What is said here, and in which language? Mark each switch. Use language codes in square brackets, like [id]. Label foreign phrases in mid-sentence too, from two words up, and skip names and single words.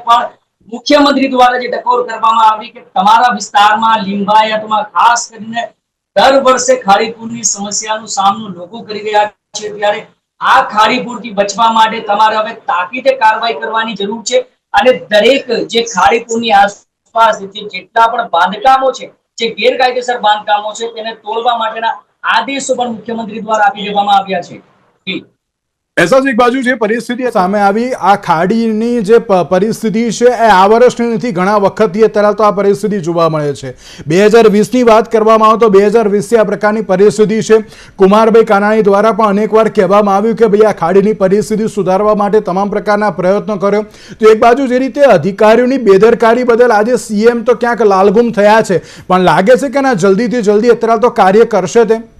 [gu] પણ મુખ્યમંત્રી દ્વારા જે ટકોર કરવામાં આવી કે તમારા વિસ્તારમાં લિંબાયતમાં ખાસ કરીને દર વર્ષે ખાડીપૂરની સમસ્યાનો સામનો લોકો કરી રહ્યા છે, ત્યારે આ ખાડીપૂરથી બચવા માટે તમારે હવે તાકીદે કારવાઈ કરવાની જરૂર છે અને દરેક જે ખાડીપૂરની આસપાસ જેટલા પણ બાંધકામો છે, જે ગેરકાયદેસર બાંધકામો છે તેને તોડવા માટેના આદેશો પણ મુખ્યમંત્રી દ્વારા આપી દેવામાં આવ્યા છે। ઐસા એક બાજુ જે પરિસ્થિતિ સામે આવી આ ખાડીની જે પરિસ્થિતિ છે એ આ વર્ષની નથી, ઘણા વખતથી અત્યારે તો આ પરિસ્થિતિ જોવા મળે છે। 2020 ની વાત કરવામાં આવે તો 2020 આ પ્રકારની પરિસ્થિતિ છે। કુમારભાઈ કાનાણી દ્વારા પણ અનેકવાર કહેવામાં આવ્યું કે ભાઈ આ ખાડીની પરિસ્થિતિ સુધારવા માટે તમામ પ્રકારના પ્રયત્નો કર્યો। તો એક બાજુ જે રીતે અધિકારીઓની બેદરકારી બદલ આજે સીએમ તો ક્યાંક લાલગુમ થયા છે, પણ લાગે છે કે ના જલ્દીથી જલ્દી અત્યારે તો કાર્ય કરશે તે?